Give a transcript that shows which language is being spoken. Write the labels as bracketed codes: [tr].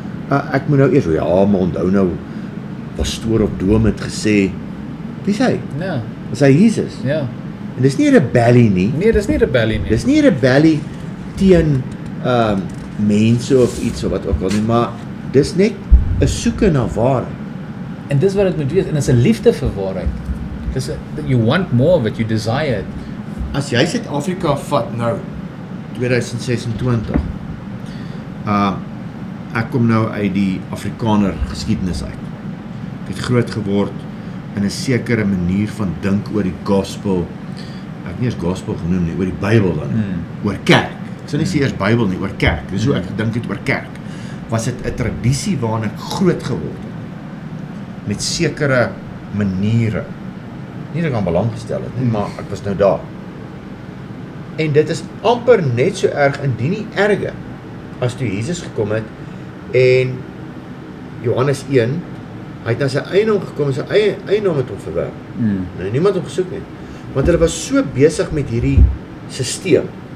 [af] Ek moet nou eers, ja, maar onthou nou, pastoor op Dome het gesê, wie is hy? Ja. Is hy Jesus? Ja. En dis nie 'n rebellie nie. Nee, dis nie 'n rebellie nie. Dis nie 'n rebellie teen mense of iets of wat ook al nie, maar dis net 'n soeke na waarheid. En dis wat dit moet wees, en dit is 'n liefde vir waarheid. [en] You want more of it, you desire it. [af] As jy Suid-Afrika vat nou 2026. Ek kom nou uit die Afrikaner geskiedenis uit. Ek het groot geword in 'n sekere manier van dink oor die gospel. Ek nie eers gospel genoem nie, oor die Bybel dan. Oor kerk. Ek sal nie sê eers Bybel nie, oor kerk. Dis hoe ek gedink het oor kerk. Was dit 'n tradisie waarna ek groot geword het. Met sekere maniere. Nie dat ek aan belang gestel het nie, maar ek was nou daar. En dit is amper net so erg, indien nie erger, as toe Jesus gekom het, en Johannes 1, hy het na sy eienaam gekom, en sy eienaam het hom verwerp. Nou, niemand hom gesoek nie. Want hulle was so besig met hierdie sisteem.